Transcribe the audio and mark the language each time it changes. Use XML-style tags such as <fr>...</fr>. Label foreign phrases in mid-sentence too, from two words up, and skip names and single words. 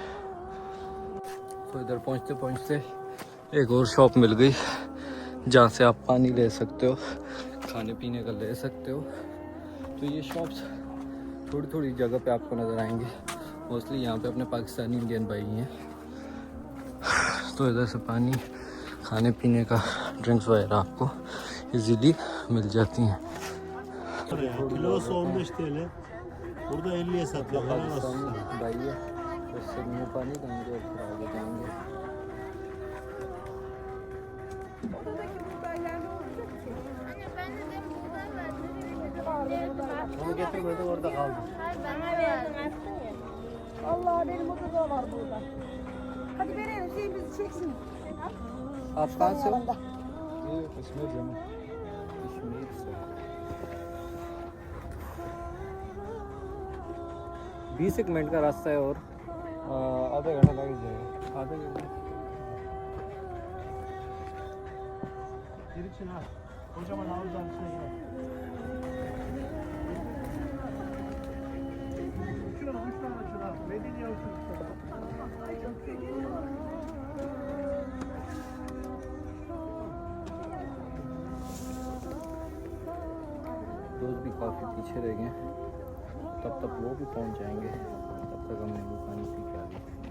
<hi>तो इधर पहुँचते पहुँचते एक और शॉप मिल गई, जहाँ से आप पानी ले सकते हो, खाने पीने का ले सकते हो। तो ये शॉप्स थोड़ी थोड़ी जगह पे आपको नज़र आएंगे। मोस्टली यहाँ पे अपने पाकिस्तानी इंडियन भाई हैं, तो इधर से पानी, खाने पीने का, ड्रिंक्स वगैरह आपको इजीली मिल जाती हैं।</hi> <tr>Kilosu 15 TL. Burada 50'ye satıyor.</tr> <hi>भाई है, उससे मुँह पानी देंगे और फिर आगे जाएंगे।</hi> <tr>Onu getirmedi, orada kaldı. Allah benim o da var burada. Hadi verelim şeyimizi çeksin.</tr> <hi>आप कहाँ से हो? ये कश्मीर जम्मू। कश्मीर से। 20 मिनट का रास्ता है और आधा घंटा लग जाएगा। आधा घंटा।</hi> <tr>Gir için ha. Kocaman havuzdan içine gir. Şuna 3 tane şuna. Medine olsun.</tr> <hi>दोस्त भी काफ़ी पीछे रह गए, तब तक वो भी पहुंच जाएंगे, तब तक हम नींबू पानी पी के आगे।</hi>